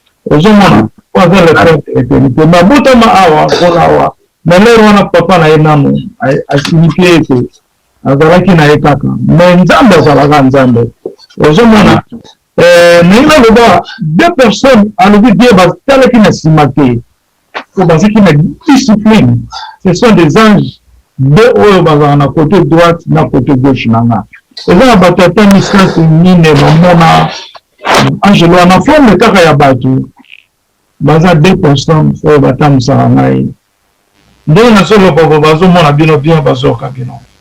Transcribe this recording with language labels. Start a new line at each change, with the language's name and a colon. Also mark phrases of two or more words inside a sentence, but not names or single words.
Lingala: Ozomona, po aza
French: le père de l'éternité.
Lingala: Mais abotama awa, mpona awa. Na lero wana papa na ye nanu, a-, asimiki ye te. Azalaki na ye kaka. Mais Nzambe azalaka Nzambe. Ozomona, eh, na ye naloba,
French: deux personnes,
Lingala: alobi Dieu batalaki na nsima te. Po bazalaki na discipline.
French: Ce sont des anges.
Lingala: Deux oyo bazalaka na
French: côté droite
Lingala: na
French: côté gauche
Lingala: na nga. Eza na bato ata misato mine bamona ange wana forme kaka ya bato. Baza deux pour cent oyo batambusaka ngai. Ndenge nazoloba bo, bazomona bino, bino bazoyoka bino.